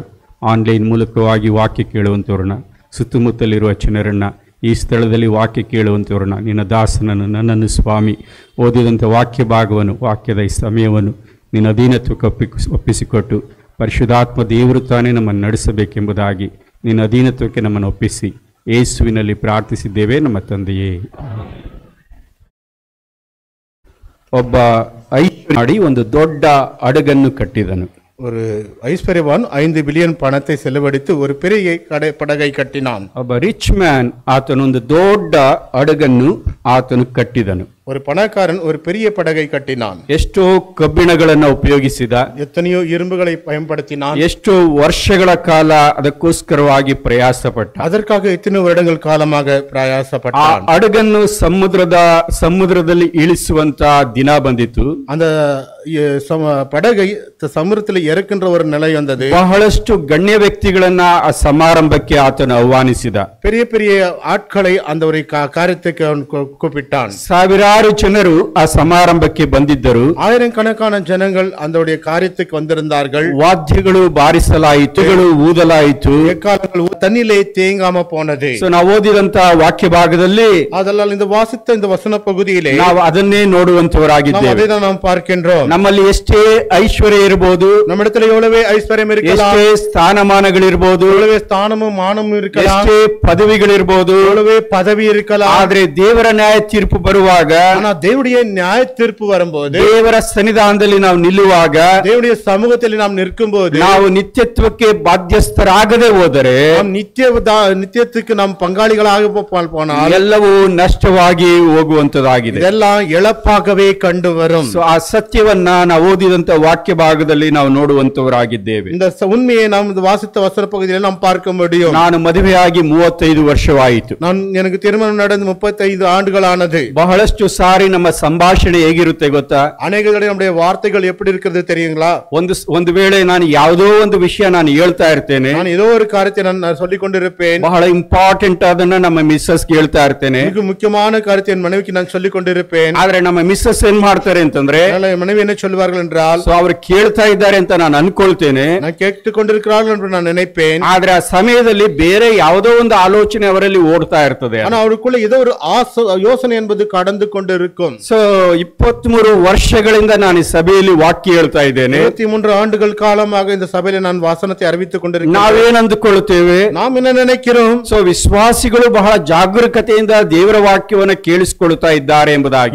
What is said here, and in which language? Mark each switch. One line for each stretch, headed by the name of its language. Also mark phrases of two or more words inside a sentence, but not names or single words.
Kannada: ಆನ್ಲೈನ್ ಮೂಲಕವಾಗಿ ವಾಕ್ಯ ಕೇಳುವಂಥವ್ರನ್ನ, ಸುತ್ತಮುತ್ತಲಿರುವ ಜನರನ್ನು, ಈ ಸ್ಥಳದಲ್ಲಿ ವಾಕ್ಯ ಕೇಳುವಂಥವ್ರನ್ನ, ನಿನ್ನ ದಾಸನನ್ನು, ನನ್ನನ್ನು ಸ್ವಾಮಿ ಓದಿದಂಥ ವಾಕ್ಯ ಭಾಗವನ್ನು, ವಾಕ್ಯದ ಈ ಸಮಯವನ್ನು ನಿನ್ನ ಅಧೀನತ್ವಕ್ಕೆ ಒಪ್ಪಿಸಿಕೊಟ್ಟು ಪರಿಶುದ್ಧಾತ್ಮ ದೇವರು ತಾನೇ ನಮ್ಮನ್ನು ನಡೆಸಬೇಕೆಂಬುದಾಗಿ ನಿನ್ನ ಅಧೀನತ್ವಕ್ಕೆ ನಮ್ಮನ್ನು ಒಪ್ಪಿಸಿ ಯೇಸುವಿನಲ್ಲಿ ಪ್ರಾರ್ಥಿಸಿದ್ದೇವೆ ನಮ್ಮ ತಂದೆಯೇ. ಒಬ್ಬ ಐಶ್ವರ್ಯವಾಡಿ ಒಂದು ದೊಡ್ಡ ಹಡಗನ್ನು ಕಟ್ಟಿದನು.
Tamil: ஒரு ஐஸ்வர்யவான் 5 பில்லியன் பணத்தை செலவழித்து ஒரு பெரிய படகை கட்டினான்.
Kannada: ಒಬ್ಬ
English: rich man
Kannada: ಆತನೊಂದು ದೊಡ್ಡ ಹಡಗನ್ನು ಆತನು ಕಟ್ಟಿದನು.
Tamil: ஒரு பணக்காரன் ஒரு பெரிய படகை கட்டினான்.
Kannada: ಎಷ್ಟೋ ಕಬ್ಬಿಣಗಳನ್ನ ಉಪಯೋಗಿಸಿದ,
Tamil: எத்தனையோ இரும்புகளை பயன்படுத்தினான்.
Kannada: ಎಷ್ಟೋ ವರ್ಷಗಳ ಕಾಲ ಅದಕ್ಕೋಸ್ಕರವಾಗಿ ಪ್ರಯಾಸ ಪಟ್ಟ.
Tamil: அதற்காக எத்தனை வருடங்கள் காலமாக
Kannada: ಆ
Tamil: பிரயாசப்பட்டான்.
Kannada: ಹಡಗನ್ನು ಸಮುದ್ರದಲ್ಲಿ ಇಳಿಸುವಂತ ದಿನ ಬಂದಿತು.
Tamil: அந்த படகை சமுத்திரத்தில் இறக்கின்ற ஒரு நிலை வந்தது.
Kannada: ಬಹಳಷ್ಟು ಗಣ್ಯ ವ್ಯಕ್ತಿಗಳನ್ನ ಆ ಸಮಾರಂಭಕ್ಕೆ ಆತನು ಆಹ್ವಾನಿಸಿದ.
Tamil: பெரிய பெரிய ஆட்களை அந்த ஒரு காரியத்துக்கு அவன் கூப்பிட்டான்.
Kannada: ಸಾವಿರಾರು ಜನರು ಆ ಸಮಾರಂಭಕ್ಕೆ ಬಂದಿದ್ದರು.
Tamil: ஆயிரக்கணக்கான ஜனங்கள் அந்த காரியத்துக்கு வந்திருந்தார்கள்.
Kannada: ವಾದ್ಯಗಳು ಬಾರಿಸಲಾಯಿತು, ಊದಲಾಯಿತು,
Tamil: எக்காலங்கள் தண்ணிலே தேங்காம போனது.
Kannada: ನಾವು ಓದಿದಂತ ವಾಕ್ಯ ಭಾಗದಲ್ಲಿ
Tamil: அதனால் இந்த வாசித்த இந்த வசன பகுதியிலே
Kannada: ನಾವು ಅದನ್ನೇ ನೋಡುವಂತವರಾಗಿದ್ದೇವೆ.
Tamil: அதைதான் நாம் பார்க்கின்றோம்.
Kannada: ನಮ್ಮಲ್ಲಿ ಎಷ್ಟೇ ಐಶ್ವರ್ಯ ಇರಬಹುದು,
Tamil: நம்மிடத்தில் எவ்வளவே ஐஸ்வர்யம் இருக்கலாம்,
Kannada: ಎಷ್ಟೇ ಸ್ಥಾನಮಾನಗಳಿರಬಹುದು,
Tamil: எவ்வளவே ஸ்தானமும் மானமும் இருக்கலாம்,
Kannada: ಎಷ್ಟೇ ಪದವಿಗಳಿರಬಹುದು,
Tamil: எவ்வளவே பதவி இருக்கலாம்.
Kannada: ಆದ್ರೆ ದೇವರ ನ್ಯಾಯ ತೀರ್ಪು ಬರುವಾಗ,
Tamil: ஆனா தேவனுடைய நியாய தீர்ப்பு வரும்போது,
Kannada: ದೇವರ ಸನ್ನಿಧಾನದಲ್ಲಿ ನಾವು ನಿಲ್ಲುವಾಗ,
Tamil: தேவனுடைய சமூகத்தில் நாம் நிற்கும்போது,
Kannada: ನಾವು ನಿತ್ಯತ್ವಕ್ಕೆ ಬಾಧ್ಯಸ್ಥರಾಗದೆ ಹೋದರೆ,
Tamil: நாம் நித்தியத்துக்கு நாம் பங்காளிகளாக போனால்
Kannada: ಎಲ್ಲವೂ ನಷ್ಟವಾಗಿ ಹೋಗುವಂತದಾಗಿದೆ.
Tamil: இதெல்லாம் இழப்பாகவே ಕಂಡು வரும்.
Kannada: ಆ ಸತ್ಯವನ್ನ ನಾವು ಓದಿದಂತ ವಾಕ್ಯ ಭಾಗದಲ್ಲಿ ನಾವು ನೋಡುವಂತವರಾಗಿದ್ದೇವೆ.
Tamil: இந்த உண்மையை நாம் வாசித்த வசன பகுதியில் நாம் பார்க்க முடியும்.
Kannada: ನಾನು ಮದುವೆಯಾಗಿ 35 ವರ್ಷವಾಯಿತು.
Tamil: எனக்கு திருமணம் நடந்து 35 ஆண்டுகளானது.
Kannada: ಬಹಳಷ್ಟು ಸಾರಿ ನಮ್ಮ ಸಂಭಾಷಣೆ ಹೇಗಿರುತ್ತೆ ಗೊತ್ತಾ? ಅನೇಕ ಕಡೆ
Tamil: நம்முடைய வார்த்தைகள் எப்படி இருக்கிறது தெரியுங்களா?
Kannada: ಒಂದು ವೇಳೆ ನಾನು ಯಾವುದೋ ಒಂದು ವಿಷಯ ನಾನು ಹೇಳ್ತಾ ಇರ್ತೇನೆ,
Tamil: ನಾನು ஏதோ ஒரு காரியத்தை நான் சொல்லிக் கொண்டிருப்பேன்,
Kannada: ಬಹಳ ಇಂಪಾರ್ಟೆಂಟ್ ಅದನ್ನ ನಮ್ಮ ಮಿಸ್ಸಸ್ ಹೇಳ್ತಾ ಇರ್ತೇನೆ,
Tamil: மிக முக்கியமான காரியத்தை என் மனைவிக்கு நான் சொல்லிக் கொண்டிருப்பேன்.
Kannada: ಆದ್ರೆ ನಮ್ಮ ಮಿಸ್ಸಸ್ ಏನ್ ಮಾಡ್ತಾರೆ ಅಂತಂದ್ರೆ,
Tamil: என் மனைவி என்ன சொல்வார்கள் என்றால்,
Kannada: ಅವರು ಕೇಳ್ತಾ ಇದ್ದಾರೆ ಅಂತ ನಾನು ಅನ್ಕೊಳ್ತೇನೆ,
Tamil: நான் கேட்டுக் கொண்டிருக்கிறார்கள் என்று நான் நினைப்பேன்.
Kannada: ಆದ್ರೆ ಆ ಸಮಯದಲ್ಲಿ ಬೇರೆ ಯಾವುದೋ ಒಂದು ಆಲೋಚನೆ ಅವರಲ್ಲಿ ಓಡ್ತಾ ಇರ್ತದೆ.
Tamil: ஆனா அவருக்குள்ள ஏதோ ஒரு யோசனை என்பது கடந்து கொண்டிருக்கும்.
Kannada: ಸೊ 23 ವರ್ಷಗಳಿಂದ ನಾನು ಈ ಸಭೆಯಲ್ಲಿ ವಾಕ್ಯ ಹೇಳ್ತಾ ಇದ್ದೇನೆ.
Tamil: 23 ஆண்டுகள் காலமாக இந்த சபையில நான் வாசனத்தை அறிவித்துக் கொண்டிருக்கிறேன்.
Kannada: ನಾವೇನ್ ಅಂದುಕೊಳ್ಳುತ್ತೇವೆ?
Tamil: நாம் என்ன நினைக்கிறோம்?
Kannada: ಸೊ ವಿಶ್ವಾಸಿಗಳು ಬಹಳ ಜಾಗರೂಕತೆಯಿಂದ ದೇವರ ವಾಕ್ಯವನ್ನು ಕೇಳಿಸಿಕೊಳ್ಳುತ್ತಾ ಇದ್ದಾರೆ ಎಂಬುದಾಗಿ.